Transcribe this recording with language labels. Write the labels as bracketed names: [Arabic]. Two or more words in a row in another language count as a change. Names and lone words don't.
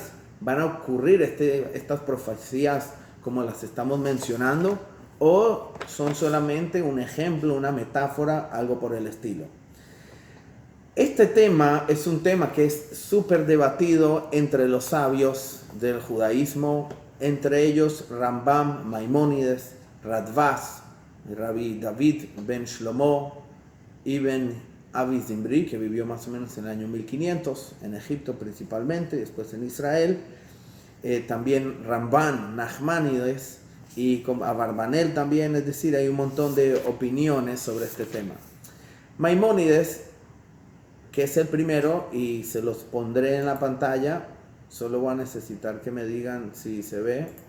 [Spanish] ¿Van a ocurrir estas profecías como las estamos mencionando? ¿O son solamente un ejemplo, una metáfora, algo por el estilo? Este tema es un tema que es súper debatido entre los sabios del judaísmo, entre ellos Rambam, Maimónides, Radvaz, Rabbi David ben Shlomo, Ibn Abi Zimbri, que vivió más o menos en el año 1500, en Egipto principalmente, después en Israel, también Ramban, Nachmanides y con Abarbanel también, es decir, hay un montón de opiniones sobre este tema. Maimónides, que es el primero, y se los pondré en la pantalla, solo voy a necesitar que me digan si se ve.